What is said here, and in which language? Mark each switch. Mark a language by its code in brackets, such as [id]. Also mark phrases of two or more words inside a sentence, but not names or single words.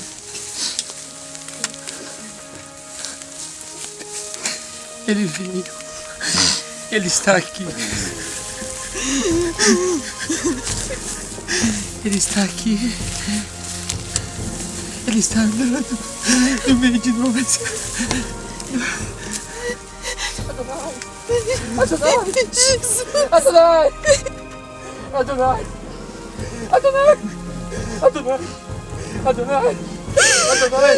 [pt] Ele veio. Ele está aqui. Ele está aqui. Ele está andando no meio de nós. Adonai! Jesus! Adonai! Adonai! Adonai! Adonai! Adonai! Adonai!